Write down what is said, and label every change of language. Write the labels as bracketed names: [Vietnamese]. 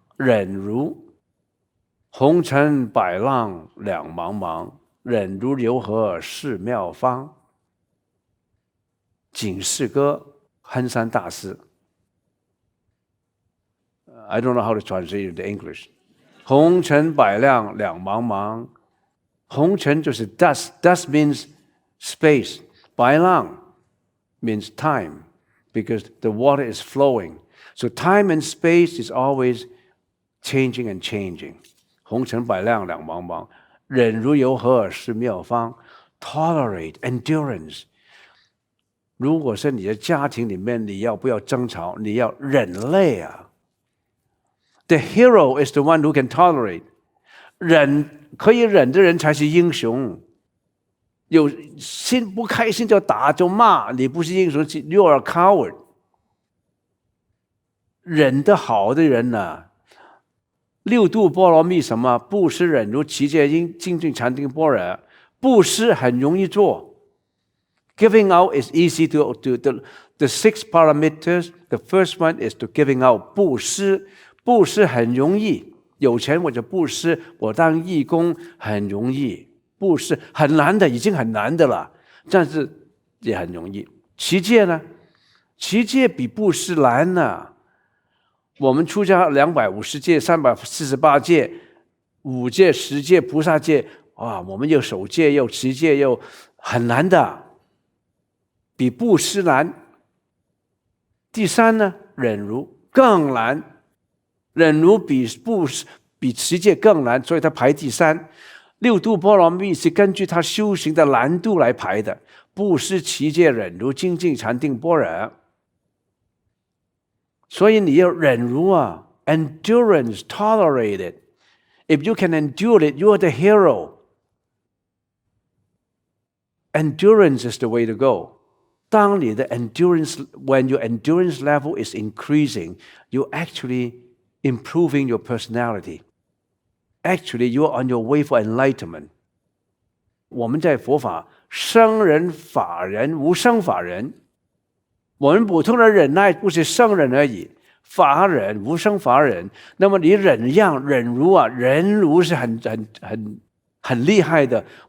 [Chinese] 忍如红尘百浪两茫茫，忍如流河是妙方。警世歌，憨山大师。 [English] I don't know how to translate it to English. [Chinese] 红尘百浪两茫茫，红尘就是 [English] dust means space. 百浪 means time, because the water is flowing. So time and space is always changing and changing. [Chinese] 红尘百浪两茫茫，忍如流河是妙方。 [English] Tolerate, endurance. [Chinese] 如果是你的家庭里面，你要不要争吵？你要忍耐啊。 [English] The hero is the one who can tolerate. [Chinese] 可以忍的人才是英雄。有心不开心就打就骂，你不是英雄 ， [English] you are a coward. [Chinese] 忍得好的人呢，六度波罗蜜什么？布施、忍辱、持戒、精进、禅定、般若。布施很容易做。 [English] Giving out is easy to the 6 parameters. The first one is to giving out. [Chinese] 布施很容易，有钱我就布施，我当义工很容易。布施很难的，已经很难的了，但是也很容易。持戒呢？持戒比布施难呢。我们出家250戒、348戒、5戒、10戒、菩萨戒，我们又守戒又持戒又很难的，比布施难。第三呢，忍辱更难，忍辱比持戒更难，所以它排第三。六度波罗蜜是根据他修行的难度来排的，布施、持戒、忍辱、精进、禅定、般若。所以你要忍辱啊 ， [English] endurance, tolerate it. If you can endure it, you are the hero. Endurance is the way to go. [Chinese] 当你的 [English] when your endurance level is increasing, you're actually improving your personality.Actually, you are on your way for enlightenment. [Chinese] 我们在佛法，生人、法人、无生法人。我们普通的忍耐不是圣人而已，法人、无生法人。那么你忍辱啊，忍辱是很厉害的。